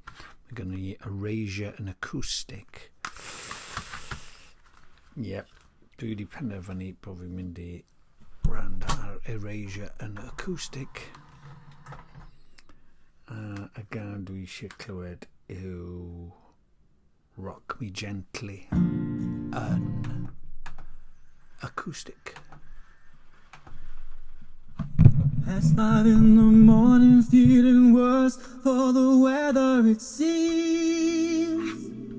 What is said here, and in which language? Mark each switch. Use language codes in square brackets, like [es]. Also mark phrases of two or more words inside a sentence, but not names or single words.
[cy] Mae gynnon ni Erasure yn acoustic. Yep, dwi wedi penderfynu bod fi'n mynd i rand ar Erasure yn acoustic. A gan dwi eisiau clywed yw Rock Me Gently yn acoustic. [en] Last night in the morning, feeling worse for the weather it seems.